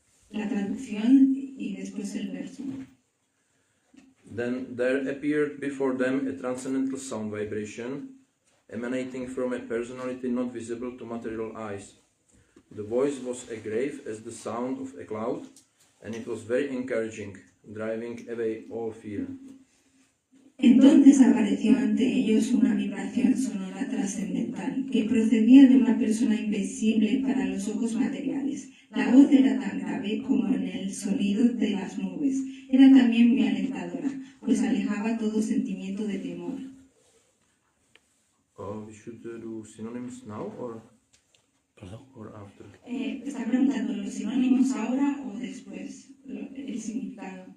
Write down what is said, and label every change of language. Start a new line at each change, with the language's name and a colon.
Spanish: introducción y después el verso.
English: Then there appeared before them a transcendental sound vibration emanating from a personality not visible to material eyes. The voice was as grave as the sound of a cloud, and it was very encouraging, driving away all fear.
Spanish: Entonces apareció ante ellos una vibración sonora trascendental que procedía de una persona invisible para los ojos materiales. La voz era tan grave como en el sonido de las nubes. Era también muy alentadora, pues alejaba todo sentimiento de temor.
English: We should do synonyms now or after?
Spanish: Está preguntando los sinónimos ahora o después, el significado.